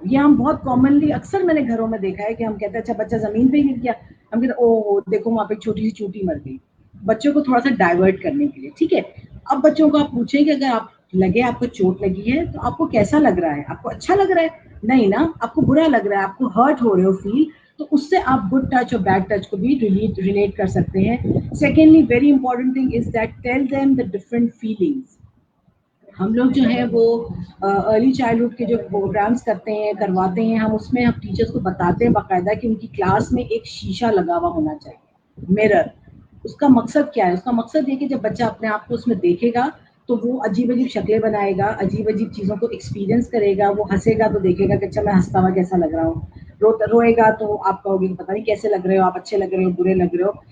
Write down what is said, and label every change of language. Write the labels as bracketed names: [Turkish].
[Urdu] یہ ہم بہت کامنلی اکثر میں نے گھروں میں دیکھا ہے کہ ہم کہتے ہیں اچھا بچہ زمین پہ گر گیا, ہم کہتے ہیں او دیکھو وہاں پہ چھوٹی سی چوٹی مر گئی, بچوں کو تھوڑا سا ڈائیورٹ کرنے کے لیے, ٹھیک ہے. اب بچوں کو آپ پوچھیں کہ اگر آپ لگے آپ کو چوٹ لگی ہے تو آپ کو کیسا لگ رہا ہے, آپ کو اچھا لگ رہا ہے, نہیں نا آپ کو برا لگ رہا ہے, آپ کو ہرٹ ہو رہے ہو فیل, تو اس سے آپ گڈ ٹچ اور بیڈ ٹچ کو بھی ریلیٹ کر سکتے ہیں. [English] Secondly very important thing is that tell them the different feelings. [Urdu] ہم لوگ جو ہے وہ ارلی چائلڈہڈ کے جو پروگرامس کرتے ہیں کرواتے ہیں, ہم اس میں ہم ٹیچرس کو بتاتے ہیں باقاعدہ کہ ان کی کلاس میں ایک شیشہ لگا ہوا ہونا چاہیے, مرر. اس کا مقصد کیا ہے؟ اس کا مقصد یہ کہ جب بچہ اپنے آپ کو اس میں دیکھے گا تو وہ عجیب عجیب شکلیں بنائے گا, عجیب عجیب چیزوں کو ایکسپیرینس کرے گا. وہ ہنسے گا تو دیکھے گا کہ اچھا میں ہنستا ہوا کیسا لگ رہا ہوں, روئے گا تو آپ کہو گے کہ پتہ نہیں کیسے لگ رہے ہو, آپ اچھے لگ رہے ہو برے لگ رہے ہو.